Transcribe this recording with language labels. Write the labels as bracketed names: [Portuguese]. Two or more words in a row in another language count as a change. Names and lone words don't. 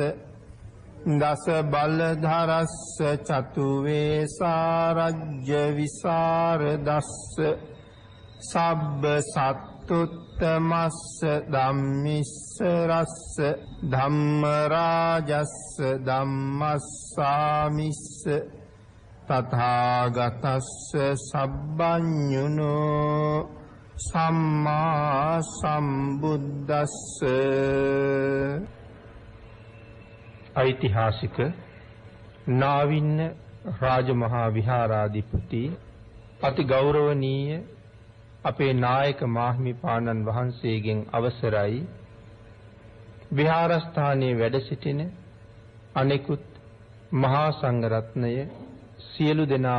[Pali] දස බලධරස්ස චතු වේසාරජ්‍ය විසරදස්ස සබ්බ සත්තුත්තමස්ස ධම්මිස්ස රස්ස ධම්ම රාජස්ස ධම්මස්සාමිස්ස තථාගතස්ස සබ්බඤුනෝ සම්මා සම්බුද්දස්ස [Sinhala] ඓතිහාසික නාවින්න රාජමහා විහාරාධිපති අති ගෞරවනීය අපේ නායක මාහිමිපාණන් වහන්සේගෙන් අවසරයි විහාරස්ථානයේ වැඩ සිටින අනෙකුත් මහා සංඝරත්නය සියලු දෙනා